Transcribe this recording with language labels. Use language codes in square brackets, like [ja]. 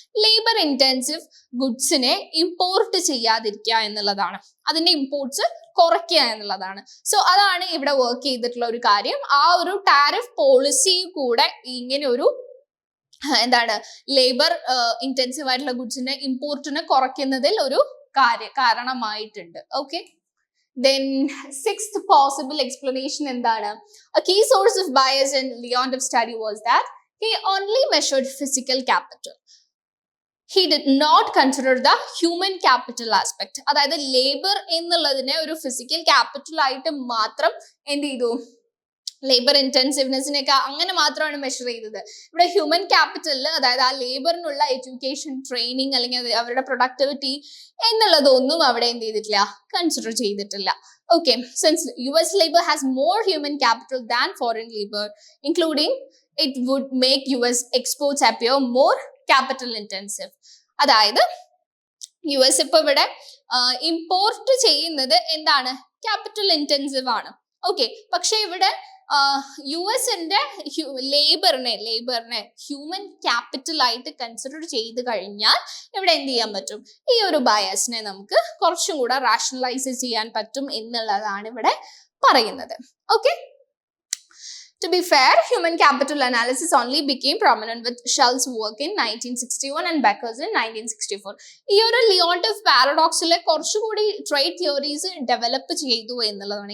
[ml] Labour intensive ഗുഡ്സിനെ import ചെയ്യാതിരിക്കുക എന്നുള്ളതാണ്, അതിന്റെ ഇമ്പോർട്ട്സ് കുറയ്ക്കുക എന്നുള്ളതാണ്. സോ അതാണ് ഇവിടെ വർക്ക് ചെയ്തിട്ടുള്ള ഒരു കാര്യം. ആ ഒരു ടാരിഫ് പോളിസി കൂടെ ഇങ്ങനെ ഒരു എന്താണ് ലേബർ ഇന്റൻസീവ് ആയിട്ടുള്ള ഗുഡ്സിന്റെ ഇമ്പോർട്ടിനെ കുറയ്ക്കുന്നതിൽ ഒരു കാരണമായിട്ടുണ്ട്. [en] okay, then sixth possible explanation [ml] എന്താണ്? [en] A key source of bias in Leontief's study was that he only measured physical capital. He did not consider the human capital aspect. [ml] അതായത് labour എന്നുള്ളതിനെ ഒരു physical capital ആയിട്ട് മാത്രം എന്ത് ചെയ്തു? Labour ഇന്റൻസീവ്നെസ്സിനൊക്കെ അങ്ങനെ മാത്രമാണ് മെഷർ ചെയ്തത്. ഇവിടെ ഹ്യൂമൻ ക്യാപിറ്റലിൽ, അതായത് ആ ലേബറിനുള്ള എഡ്യൂക്കേഷൻ, ട്രെയിനിങ് അല്ലെങ്കിൽ അവരുടെ പ്രൊഡക്ടിവിറ്റി എന്നുള്ളതൊന്നും അവിടെ എന്ത് ചെയ്തിട്ടില്ല? കൺസിഡർ ചെയ്തിട്ടില്ല. [en] Okay, since US labor has more human capital than foreign labor, including it would make US exports appear more capital intensive. [ml] അതായത് US ഇപ്പൊ ഇവിടെ ഇമ്പോർട്ട് ചെയ്യുന്നത് എന്താണ്? ക്യാപിറ്റൽ ഇന്റൻസീവ് ആണ്. ഓക്കെ, പക്ഷെ ഇവിടെ US-ന്റെ ലേബറിനെ ഹ്യൂമൻ ക്യാപിറ്റൽ ആയിട്ട് കൺസിഡർ ചെയ്ത് കഴിഞ്ഞാൽ ഇവിടെ എന്ത് ചെയ്യാൻ പറ്റും? ഈ ഒരു ബയസിനെ നമുക്ക് കുറച്ചും കൂടെ റാഷണലൈസ് ചെയ്യാൻ പറ്റും എന്നുള്ളതാണ് ഇവിടെ പറയുന്നത്. [en] Okay, to be fair, human capital analysis only became prominent with Shell's work in 1961 and Becker's in 1964. [ml] ഈ ഒരു ലിയോണ്ടിഫ് പാരഡോക്സിലെ കുറച്ചുകൂടി ട്രേഡ് തിയറീസ് ഡെവലപ്പ് ചെയ്തു എന്നുള്ളതാണ്.